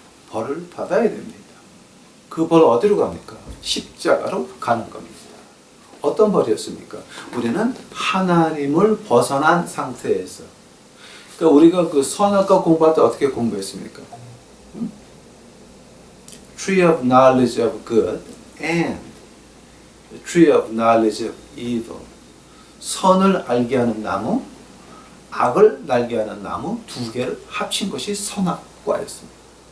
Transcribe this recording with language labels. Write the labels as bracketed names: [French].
[Korean] 벌을 받아야 됩니다. 그 벌 어디로 갑니까? 십자가로 가는 겁니다. 어떤 벌이었습니까? 우리는 하나님을 벗어난 상태에서. 그러니까 우리가 그 선악과 공부할 때 어떻게 공부했습니까? [English] Tree of knowledge of good and the tree of knowledge of evil. [Korean] 선을 알게 하는 나무, 악을 알게 하는 나무 두 개를 합친 것이 선악과였습니다.